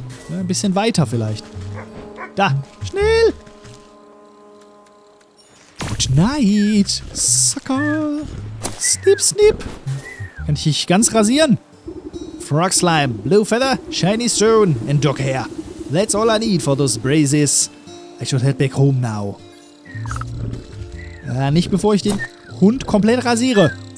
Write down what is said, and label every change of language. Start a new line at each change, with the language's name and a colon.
German: Ja, ein bisschen weiter vielleicht. Da. Schnell.
English: Good night. Sucker. Snip, snip.
German: Kann ich dich ganz rasieren?
English: Frog Slime, Blue Feather, Shiny Stone and Dog Hair. That's all I need for those braces. I should head back home now.
German: Nicht bevor ich den Hund komplett rasiere.